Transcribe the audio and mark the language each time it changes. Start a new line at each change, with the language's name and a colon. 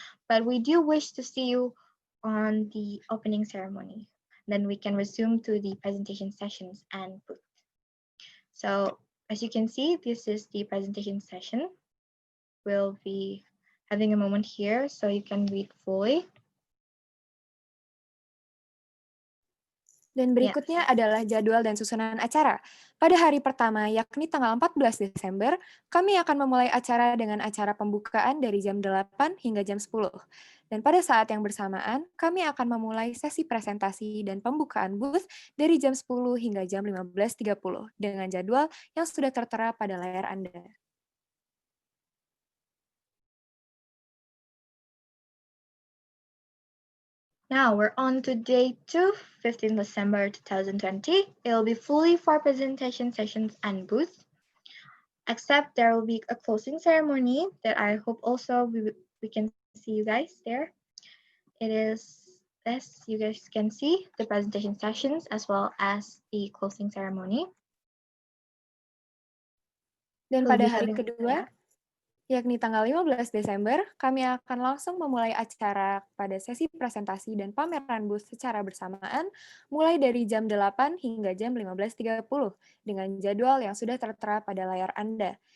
English: But we do wish to see you on the opening ceremony. Then we can resume to the presentation sessions and booth. So as you can see, this is the presentation session. We'll be having a moment here so you can read fully.
Indonesian: Dan berikutnya adalah jadwal dan susunan acara. Pada hari pertama, yakni tanggal 14 Desember, kami akan memulai acara dengan acara pembukaan dari jam 8 hingga jam 10. Dan pada saat yang bersamaan, kami akan memulai sesi presentasi dan pembukaan booth dari jam 10 hingga jam 15.30 dengan jadwal yang sudah tertera pada layar Anda.
English: Now we're on to day 2, 15 December 2020. It will be fully for presentation sessions and booth, except there will be a closing ceremony that I hope also we can see you guys there. It is, as you guys can see, the presentation sessions as well as the closing ceremony.
Indonesian: Dan pada hari kedua, yakni tanggal 15 Desember, kami akan langsung memulai acara pada sesi presentasi dan pameran booth secara bersamaan, mulai dari jam 8 hingga jam 15.30, dengan jadwal yang sudah tertera pada layar Anda.